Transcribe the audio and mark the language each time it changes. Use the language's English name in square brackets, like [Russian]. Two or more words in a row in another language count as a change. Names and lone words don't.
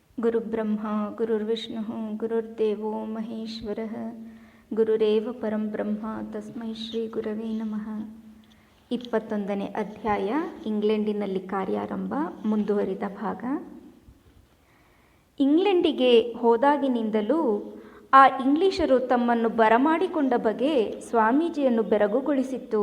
[Sanskrit] ಗುರುಬ್ರಹ್ಮ ಗುರುರ್ವಿಷ್ಣು ಗುರುರ್ದೇವೋ ಮಹೇಶ್ವರಃ ಗುರುರೇವ ಪರಂ ಬ್ರಹ್ಮ ತಸ್ಮೈ ಶ್ರೀ ಗುರವೇ ನಮಃ. [Kannada] 21ನೇ ಅಧ್ಯಾಯ ಇಂಗ್ಲೆಂಡಿನಲ್ಲಿ ಕಾರ್ಯಾರಂಭ, ಮುಂದುವರಿದ ಭಾಗ. ಇಂಗ್ಲೆಂಡಿಗೆ ಹೋದಾಗಿನಿಂದಲೂ ಆ ಇಂಗ್ಲಿಷರು ತಮ್ಮನ್ನು ಬರಮಾಡಿಕೊಂಡ ಬಗೆ ಸ್ವಾಮೀಜಿಯನ್ನು ಬೆರಗುಗೊಳಿಸಿತ್ತು.